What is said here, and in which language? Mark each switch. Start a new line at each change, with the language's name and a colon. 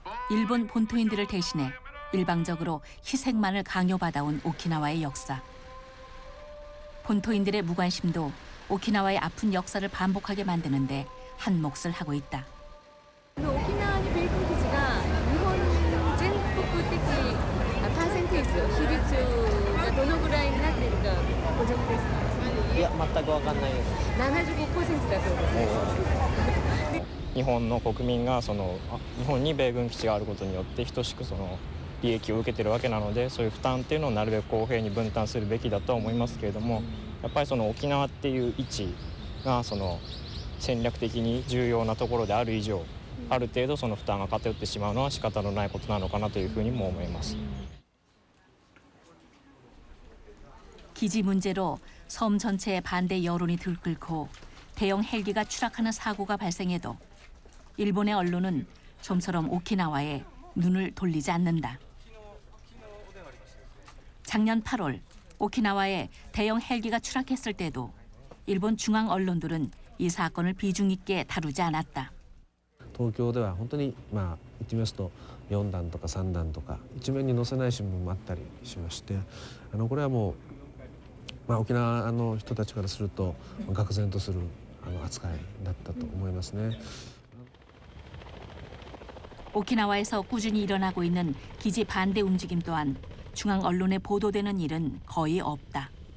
Korean: 일본 본토인들을 대신해 일방적으로 희생만을 강요받아온 오키나와의 역사. 본토인들의 무관심도 오키나와의 아픈 역사를 반복하게 만드는데 한 몫을 하고 있다.
Japanese: 沖縄に米軍基地が日本全国的パーセンテージの比率がどのぐらいになっているかご存知ですか？いや全く分かんないです。 75% だそうです。日本の国民が日本に米軍基地があることによって等しく利益を受けているわけなので、そういう負担っていうのをなるべく公平に分担するべきだとは思いますけれども、やっぱり沖縄っていう位置が戦略的に重要なところである以上、ある程度負担が偏ってしまうのは仕方のないことなのかなというふうにも思います。
Korean: 기지 문제로 섬 전체의 반대 여론이 들끓고 대형 헬기가 추락하는 사고가 발생해도 일본의 언론은 좀처럼 오키나와에 눈을 돌리지 않는다. 작년 8월 오키나와에 대형 헬기가 추락했을 때도 일본 중앙 언론들은 이 사건을 비중 있게 다루지 않았다.
Japanese: 東京では本当に言ってみますと4段とか3段とか一面に載せない新聞もあったりしまして、これはもう、沖縄の人たちからすると愕然とする扱いだったと思いますね。
Korean: 오키나와에서 꾸준히 일어나고 있는 기지 반대 움직임 또한 중앙 언론에 보도되는 일은 거의 없다.